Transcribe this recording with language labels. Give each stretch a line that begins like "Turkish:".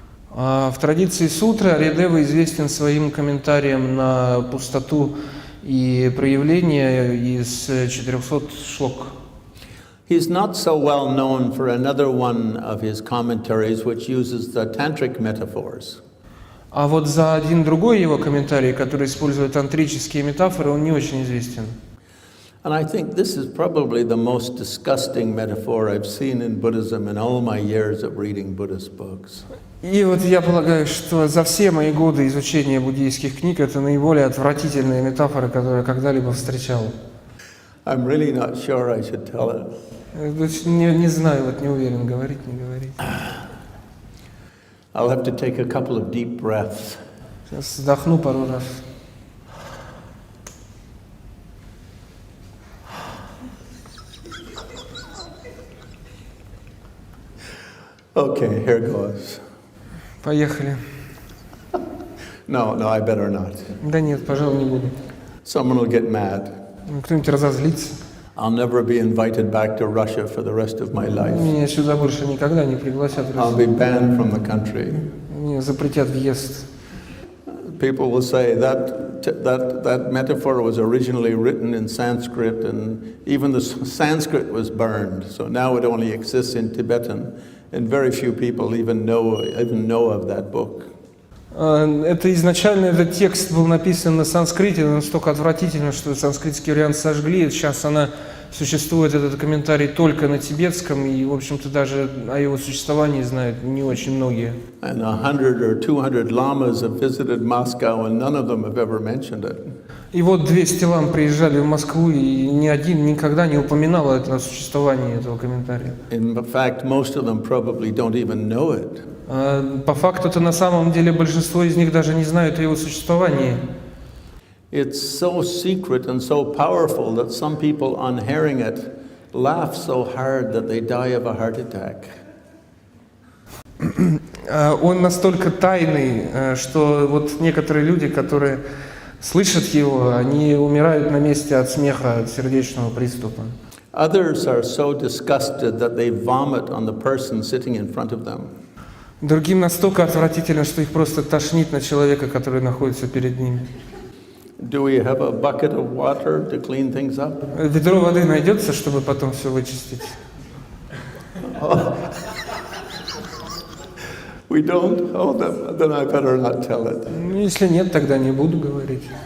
Russian: В традиции сутры Арьядева известен своим комментарием на пустоту и проявление из 400 шлок.
English: He's not so well known for another one of his commentaries which uses the tantric metaphors.
Russian: А вот за один другой его комментарий, который использует тантрические метафоры, он не очень известен.
English: And I think this is probably the most disgusting metaphor I've seen in Buddhism in all my years of reading Buddhist books.
Russian: И вот я полагаю, что за все мои годы изучения буддийских книг это наиболее отвратительные метафоры, которые я когда-либо встречал.
English: I'm really not sure I should tell it.
Russian: Не знаю, вот не уверен, говорить, не говорить.
English: I'll have to take a couple of deep breaths.
Russian: Сейчас вздохну пару раз.
English: Okay, here goes.
Russian: Поехали.
English: No, I better not.
Russian: Да нет, пожалуй, не буду.
English: Someone will get mad.
Russian: Кто-нибудь разозлится.
English: I'll never be invited back to Russia for the rest of my life.
Russian: Меня сюда больше никогда не пригласят.
English: I'll be banned from the country.
Russian: Мне запретят въезд.
English: People will say that metaphor was originally written in Sanskrit, and even the Sanskrit was burned. So now it only exists in Tibetan, and very few people even know of that book.
Russian: Это изначально этот текст был написан на санскрите, но настолько отвратительно, что санскритский вариант сожгли. Сейчас существует этот комментарий только на тибетском, и, в общем-то, даже о его существовании знают не очень многие.
English: And 100 or 200 lamas have visited Moscow, and none of them have ever mentioned it.
Russian: И вот 200 лам приезжали в Москву, и ни один никогда не упоминал о существовании этого комментария.
English: In fact, most of them probably don't even know it.
Russian: По факту-то на самом деле большинство из них даже не знают о его существовании.
English: It's so secret and so powerful that some people, on hearing it, laugh so hard that they die of a heart attack.
Russian: Он настолько тайный, что вот некоторые люди, которые слышат его, они умирают на месте от смеха, от сердечного приступа.
English: Others are so disgusted that they vomit on the person sitting in front of them.
Russian: Другим настолько отвратительно, что их просто тошнит на человека, который находится перед ними.
English: Do we have a bucket of water to clean things up?
Russian: Ведро воды найдется, чтобы потом все вычистить?
English: We don't? Oh, then I better not tell it.
Russian: Если нет, тогда не буду говорить.